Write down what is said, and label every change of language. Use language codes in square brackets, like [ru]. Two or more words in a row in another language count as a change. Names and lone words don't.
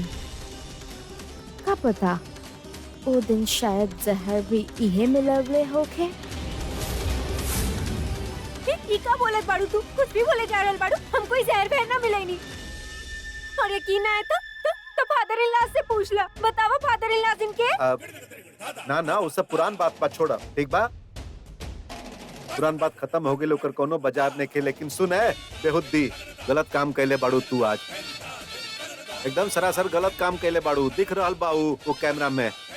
[bho] का पता वो दिन शायद जहर भी इहे मिलवले होके। ये का बोलत बाड़ू तू? कुछ भी बोले जा रहल बाड़ू। हम कोई जहर वहर ना मिलाई नहीं। और यकीन ना है तो [en] father in law [bho] से पूछ ला। बतावा [en] father in law [bho] इनके। ना ना वो सब पुरान बात पर छोड़ा, ठीक बा? पुरान बात खत्म हो गई, ओकर कोनो बाजार ने के। लेकिन सुन है बेहुद्दी, गलत काम कैले बाड़ू तू आज। एकदम सरासर गलत काम कैले बाड़ू। दिख रहल बाऊ वो कैमरा में।